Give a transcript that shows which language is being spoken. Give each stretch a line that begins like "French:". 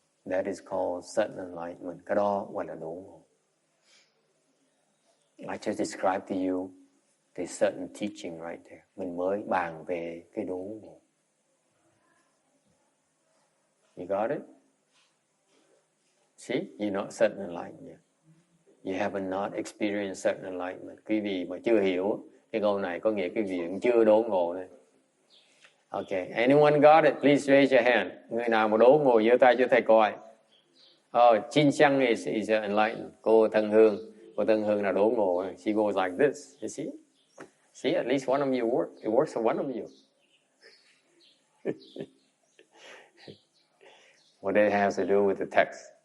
English: That is called sudden enlightenment.
Vietnamese: Cái đó gọi là đốn ngộ.
English: I just described to you the sudden teaching right there.
Vietnamese: Mình mới bàn về cái đốn ngộ.
English: You got it? See, you're not sudden enlightened yet. You have not experienced sudden enlightenment.
Vietnamese: Quý vị mà chưa hiểu cái câu này có nghĩa quý vị chưa đốn ngộ này.
English: Okay, anyone got it? Please raise your hand.
Vietnamese: Người nào mà đốn ngộ giơ tay cho thầy coi.
English: Oh, Chin Chang is enlightened.
Vietnamese: Cô Thân Hương là đốn ngộ.
English: She goes like this. You see? See, at least one of you work. It works for one of you. What it has to do with the text?